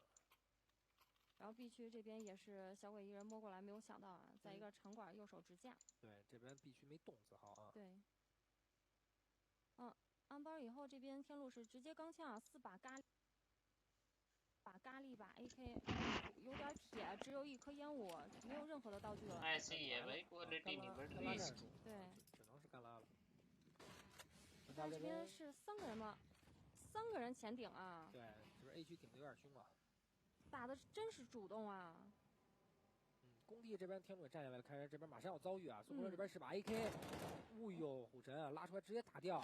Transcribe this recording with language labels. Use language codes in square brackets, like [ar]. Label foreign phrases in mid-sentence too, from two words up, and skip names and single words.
[zh] 然后 B 区这边也是小鬼一人摸过来，没有想到啊，在一个场馆右手直架。对，这边 B 区没动字号啊。对。安包以后，这边天路是直接钢枪啊，4把咖喱，把 AK， 有点铁，只有1颗烟雾，没有任何的道具了。 [hi] ऐसे ही है भाई क्वालिटी नहीं बढ़ रही। [zh] 对，只能是干拉了。但这边是3个人吗？3个人前顶啊。对，这边 A 区顶的有点凶啊。打的真是主动啊。工地这边天路也站下来了，看这边马上要遭遇啊！孙红龙这边是把 AK，哦呦，虎神啊拉出来直接打掉。